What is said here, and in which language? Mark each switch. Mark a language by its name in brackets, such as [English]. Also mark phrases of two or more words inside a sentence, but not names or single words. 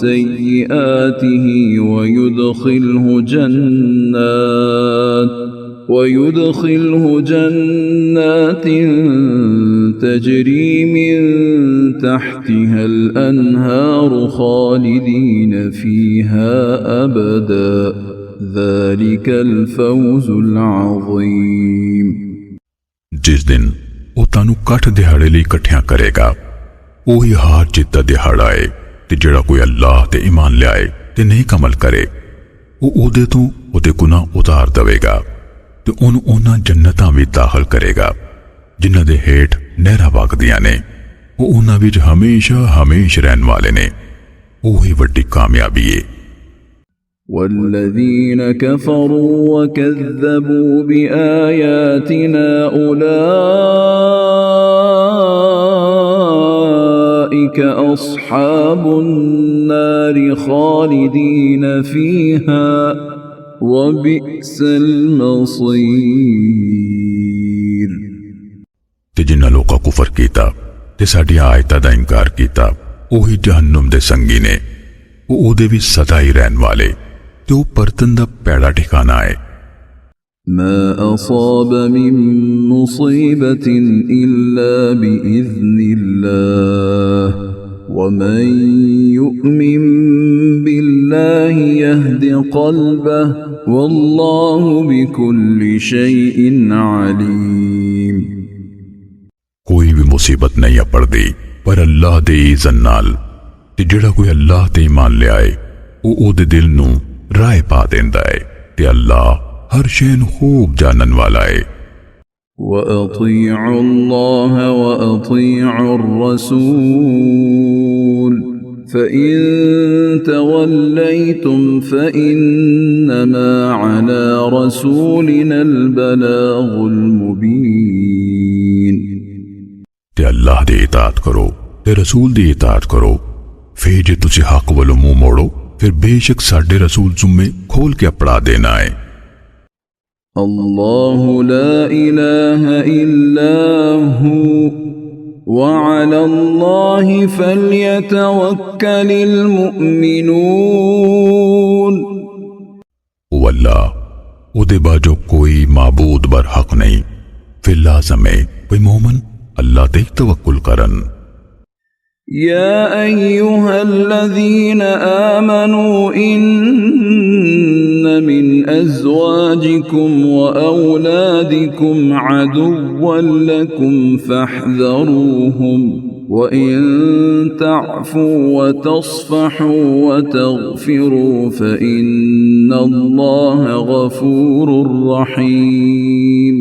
[Arabic] سيئاته ويدخله جنات ويدخله جنات تجري من تحتها الأنهار خالدين فيها أبدا ذلك الفوز العظيم। [Punjabi] ਜਿਸ ਦਿਨ ਉਹ ਤੁਹਾਨੂੰ ਕੱਠ ਦਿਹਾੜੇ ਲਈ ਇਕੱਠਿਆਂ ਕਰੇਗਾ, ਉਹੀ ਹਾਰ ਜਿੱਤ ਦਾ ਦਿਹਾੜਾ ਹੈ। ਤੇ ਜਿਹੜਾ ਕੋਈ ਅੱਲਾਹ ਤੇ ਈਮਾਨ ਲਿਆਏ ਤੇ ਨੇਕ ਅਮਲ ਕਰੇ, ਉਹ ਉਹਦੇ ਤੋਂ ਉਹਦੇ ਗੁਨਾਹ ਉਤਾਰ ਦੇਵੇਗਾ ਤੇ ਉਹਨੂੰ ਉਹਨਾਂ ਜੰਨਤਾਂ ਵਿੱਚ ਦਾਖਲ ਕਰੇਗਾ ਜਿਨ੍ਹਾਂ ਦੇ ਹੇਠ ਨਹਿਰਾਂ ਵਗਦੀਆਂ ਨੇ। ਉਹ ਉਹਨਾਂ ਵਿੱਚ ਹਮੇਸ਼ਾ ਹਮੇਸ਼ਾ ਰਹਿਣ ਵਾਲੇ ਨੇ। ਉਹੀ ਵੱਡੀ ਕਾਮਯਾਬੀ ਹੈ। [Arabic] والذين كفروا وكذبوا بآياتنا أولئك أصحاب النار خالدين فيها وبئس المصير। [Punjabi] ਤੇ ਜਿਨ੍ਹਾਂ ਲੋਕਾਂ ਕੁਫਰ ਕੀਤਾ ਤੇ ਸਾਡੀ ਆਇਤਾਂ ਦਾ ਇਨਕਾਰ ਕੀਤਾ, ਉਹੀ ਜਹੰਨਮ ਦੇ ਸੰਗੀ ਨੇ। ਉਹ ਉਹਦੇ ਵਿੱਚ ਸਦਾ ਹੀ ਰਹਿਣ ਵਾਲੇ ਤੇ ਉਹ ਪਰਤਨ ਦਾ ਪੈੜਾ ਠਿਕਾਣਾ ਹੈ। [Arabic] ما أصاب من مصيبة إلا بإذن الله ومن يؤمن بالله يهد قلبه والله بكل شيء عليم। [Punjabi] ਕੋਈ ਵੀ ਮੁਸੀਬਤ ਨਹੀਂ ਪੜਦੀ ਪਰ ਅੱਲਾਹ ਦੇ ਇਜ਼ਨ ਨਾਲ। ਤੇ ਜਿਹੜਾ ਕੋਈ ਅੱਲਾਹ ਤੇ ਈਮਾਨ ਲਿਆਏ, ਉਹ ਉਹਦੇ ਦਿਲ ਨੂੰ ਰਾਹ ਪਾ ਦਿੰਦਾ ਹੈ ਤੇ ਅੱਲਾਹ ਹਰ ਸ਼ੈ ਨੂੰ ਖੂਬ ਜਾਣਨ ਵਾਲਾ ਹੈ। [Arabic] وأطيعوا الله وأطيعوا الرسول فإن توليتم فإنما على رسولنا البلاغ المبين۔ [Punjabi] ਤੇ ਅੱਲਾਹ ਦੀ ਇਤਾਅਤ ਕਰੋ ਤੇ ਰਸੂਲ ਦੀ ਇਤਾਅਤ ਕਰੋ। ਫਿਰ ਜੇ ਤੁਸੀਂ ਹੱਕ ਵੱਲੋਂ ਮੂੰਹ ਮੋੜੋ, ਫਿਰ ਬੇਸ਼ੱਕ ਸਾਡੇ ਰਸੂਲ ਜ਼ੁੰਮੇ ਖੋਲ ਕੇ ਪੜਾ ਦੇਣਾ ਹੈ। [Arabic] الله لا إله إلا هو وعلى الله فليتوكل المؤمنون۔ [Punjabi] ਉਹ ਅੱਲਾਹ, ਉਹਦੇ ਬਾਝੋਂ ਕੋਈ ਮਾਬੂਦ ਬਰ ਹਕ ਨਹੀਂ, ਫਿਰ ਲਾਜ਼ਮ ਹੈ ਕੋਈ ਮੂਮਨ اللہ تے توکل کرن۔ [Arabic] يا أيها الذين آمنوا إن من أزواجكم وأولادكم عدوا لكم فاحذروهم وإن تعفوا وتصفحوا وتغفروا فإن الله غفور رحيم۔